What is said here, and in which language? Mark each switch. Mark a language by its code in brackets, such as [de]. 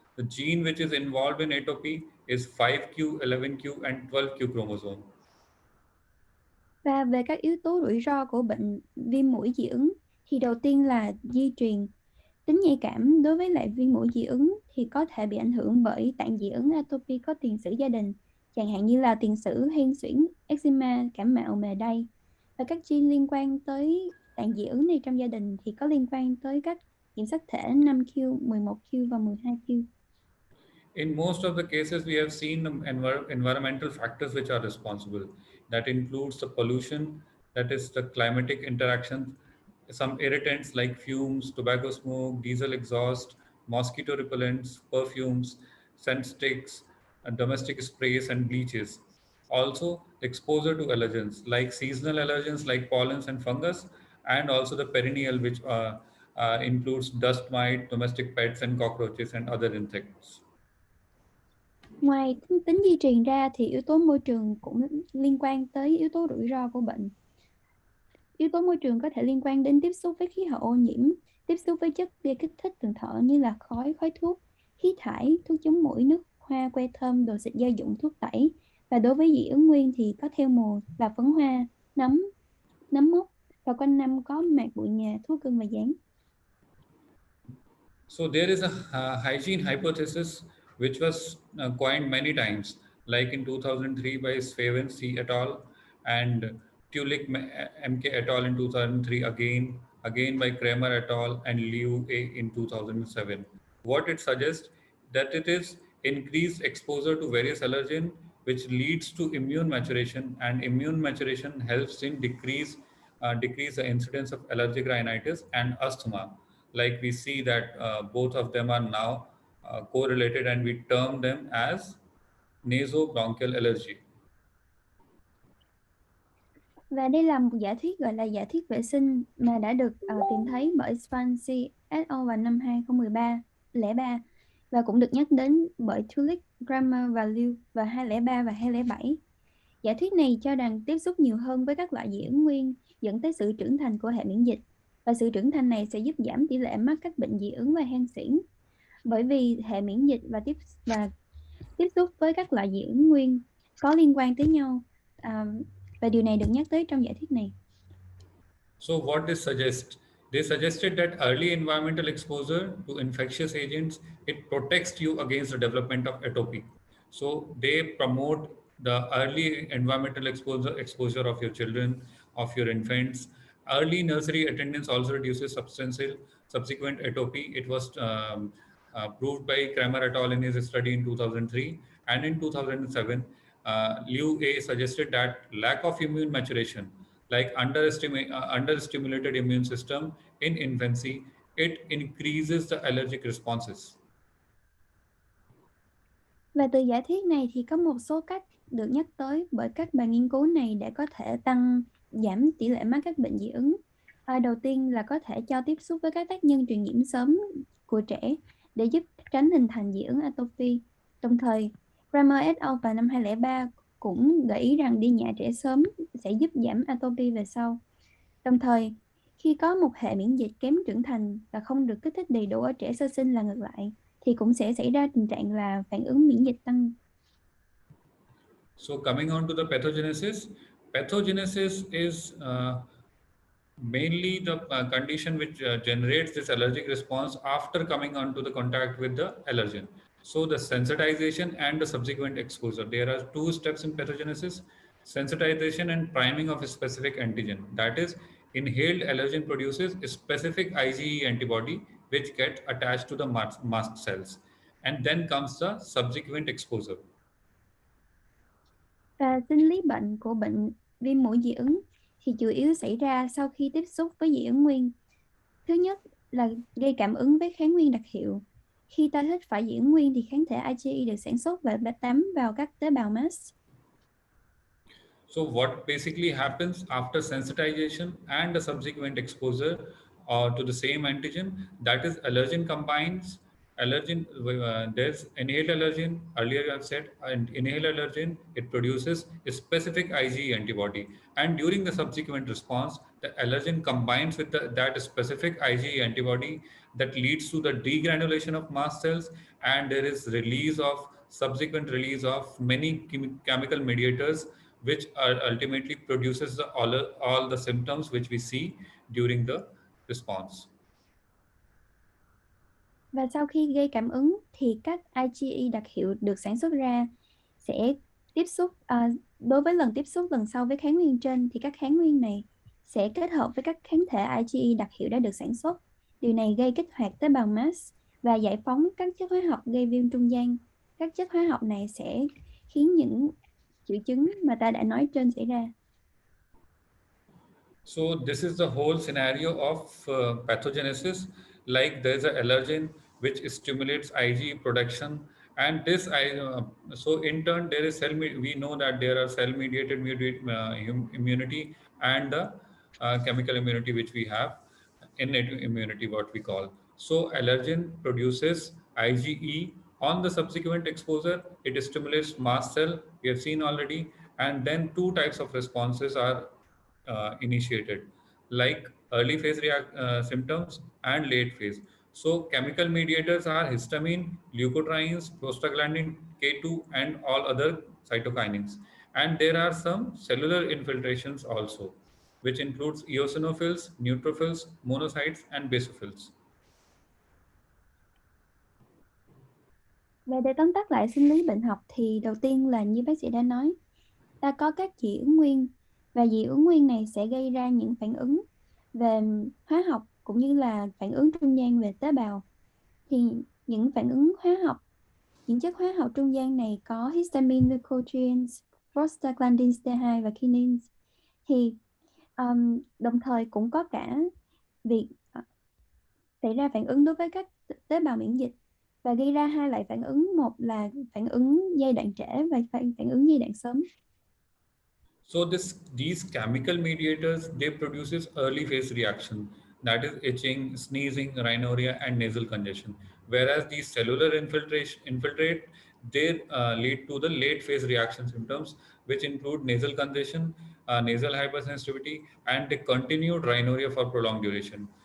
[en] The gene which is involved in atopy is 5q, 11q, and 12q chromosome. [vi] Và về các yếu tố rủi ro của bệnh viêm mũi dị ứng thì đầu tiên là di truyền. Tính nhạy cảm đối với lại viêm mũi dị ứng thì có thể bị ảnh hưởng bởi tạng dị ứng atopy có tiền sử gia đình, chẳng hạn như là tiền sử hen suyễn, eczema, cảm mạo mề đay. Và các gene liên quan tới tạng dị ứng này trong gia đình thì có liên quan tới các kiểm soát thể 5q, 11q và 12q. [en] In most of the cases, we have seen environmental factors which are responsible. That includes the pollution, that is the climatic interactions, some irritants like fumes, tobacco smoke, diesel exhaust, mosquito repellents, perfumes, scent sticks, domestic sprays, and bleaches. Also, exposure to allergens like seasonal allergens like pollens and fungus, and also the perennial, which includes dust mite, domestic pets, and cockroaches and other insects. [vi] Ngoài tính di truyền ra thì yếu tố môi trường cũng liên quan tới yếu tố rủi ro của bệnh. Yếu tố môi trường có thể liên quan đến tiếp xúc với khí hậu ô nhiễm, tiếp xúc với chất gây kích thích đường thở như là khói thuốc, khí thải, thuốc chống muỗi, nước hoa, que thơm, đồ xịt gia dụng, thuốc tẩy. Và đối với dị ứng nguyên thì có theo mùa là phấn hoa, nấm mốc, và quanh năm có mạt bụi nhà, thuốc gân và dán. [en] So there is a hygiene hypothesis which was coined many times, like in 2003 by Svaven C. et al. And Tulik MK et al. In 2003 again by Kramer et al. And Liu A. in 2007. What it suggests that it is increased exposure to various allergen which leads to immune maturation, and immune maturation helps in decrease the incidence of allergic rhinitis and asthma. Like we see that both of them are now correlated, and we term them as nasobronchial allergy. [vi] Và đây là một giả thuyết gọi là giả thuyết vệ sinh mà đã được tìm thấy bởi Swansea et al. Vào năm 2003 và cũng được nhắc đến bởi Tulik, Kramer và Liu vào 2003 và 2007. Giả thuyết này cho rằng tiếp xúc nhiều hơn với các loại dị ứng nguyên dẫn tới sự trưởng thành của hệ miễn dịch, và sự trưởng thành này sẽ giúp giảm tỷ lệ mắc các bệnh dị ứng và hen suyễn. Bởi vì hệ miễn dịch và tiếp xúc với các loại dị ứng nguyên có liên quan tới nhau, và điều này được nhắc tới trong giả thuyết này. [en] So what this suggests? They suggested that early environmental exposure to infectious agents, it protects you against the development of atopy. So they promote the early environmental exposure of your children, of your infants. Early nursery attendance also reduces subsequent atopy. It was proved by Kramer et al. In his study in 2003. And in 2007, Liu A suggested that lack of immune maturation, like understimulated immune system in infancy, it increases the allergic responses. [vi] Và từ giả thuyết này thì có một số cách được nhắc tới bởi các bài nghiên cứu này để có thể giảm tỷ lệ mắc các bệnh dị ứng. Đầu tiên là có thể cho tiếp xúc với các tác nhân truyền nhiễm sớm của trẻ để giúp tránh hình thành dị ứng atopy. Đồng thời, Kramer et al. Vào năm 2003 cũng gợi ý rằng đi nhả trẻ sớm sẽ giúp giảm atopy về sau. Đồng thời, khi có một hệ miễn dịch kém trưởng thành và không được kích thích đầy đủ ở trẻ sơ sinh là ngược lại, thì cũng sẽ xảy ra tình trạng là phản ứng miễn dịch tăng. [en] So coming on to the pathogenesis, pathogenesis is mainly the condition which generates this allergic response after coming onto the contact with the allergen. So the sensitization and the subsequent exposure. There are two steps in pathogenesis: sensitization and priming of a specific antigen. That is, inhaled allergen produces a specific IgE antibody which get attached to the mast cells, and then comes the subsequent exposure. [vi] Và sinh lý bệnh của bệnh viêm mũi dị ứng thì chủ yếu xảy ra sau khi tiếp xúc với dị ứng nguyên. Thứ nhất là gây cảm ứng với kháng nguyên đặc hiệu. Khi ta hít phải dị ứng nguyên thì kháng thể IgE được sản xuất và bám vào các tế bào mast. [en] So what basically happens after sensitization and the subsequent exposure to the same antigen, that is allergen combines allergen, there's inhaled allergen, earlier I've said, and inhaled allergen, it produces a specific IgE antibody, and during the subsequent response the allergen combines with that specific IgE antibody that leads to the degranulation of mast cells, and there is release of subsequent release of many chemical mediators which are ultimately produces all the symptoms which we see during the response. [vi] Và sau khi gây cảm ứng thì các IgE đặc hiệu được sản xuất ra sẽ tiếp xúc đối với lần tiếp xúc lần sau với kháng nguyên trên thì các kháng nguyên này sẽ kết hợp với các kháng thể IgE đặc hiệu đã được sản xuất. Điều này gây kích hoạt tế bào mast và giải phóng các chất hóa học gây viêm trung gian. Các chất hóa học này sẽ khiến những triệu chứng mà ta đã nói trên xảy ra. [en] So this is the whole scenario of pathogenesis. Like there's an allergen which stimulates IgE production, and so in turn there is we know that there are cell mediated immunity and the chemical immunity which we have, innate immunity what we call. So allergen produces IgE. On the subsequent exposure, it stimulates mast cell. We have seen already, and then two types of responses are initiated, like early phase symptoms and late phase. So chemical mediators are histamine, leukotrienes, prostaglandin K2, and all other cytokinins. And there are some cellular infiltrations also, which includes eosinophils, neutrophils, monocytes, and basophils. [vi] Và để tóm tắt lại sinh lý bệnh học thì đầu tiên là như bác sĩ đã nói, ta có các dị ứng nguyên và dị ứng nguyên này sẽ gây ra những phản ứng về hóa học cũng như là phản ứng trung gian về tế bào. Thì những phản ứng hóa học, những chất hóa học trung gian này có histamine, leukotrienes, prostaglandins T2 và kinins. Thì đồng thời cũng có cả việc xảy ra phản ứng đối với các tế bào miễn dịch và gây ra hai loại phản ứng, một là phản ứng giai đoạn trễ và phản ứng giai đoạn sớm. [en] So these chemical mediators, they produces early phase reaction, that is itching, sneezing, rhinorrhea, and nasal congestion. Whereas these cellular infiltrate, they lead to the late phase reaction symptoms, which include nasal congestion, nasal hypersensitivity, and the continued rhinorrhea for prolonged duration.